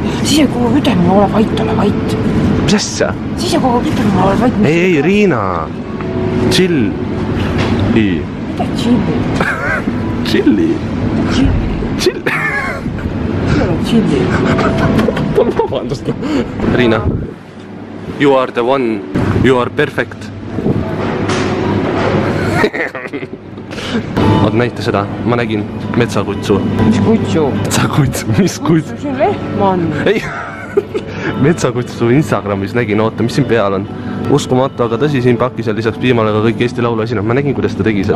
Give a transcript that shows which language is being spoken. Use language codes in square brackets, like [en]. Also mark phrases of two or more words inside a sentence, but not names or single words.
[et] Siis ei kogu ütelme, ole vait. Mis asja? Siis ei kogu ütelme, ole vait. Ei, Riina. Chill. Mida chilli? Chilli. Chill. Mida on chilli? Palun vabandust. Riina. [en] You are the one. You are perfect. [et] Oot, näita seda. Ma nägin metsakutsu. Mis kutsu? Metsakutsu? Mis kutsu? See on lehm on. Ei. Metsakutsu Instagramis nägin. Oota, mis siin peal on? Uskumatu, aga tõsi, siin pakisel lisaks piimale ka kõik Eesti Laulu esineb. Ma nägin, kuidas ta tegi seda.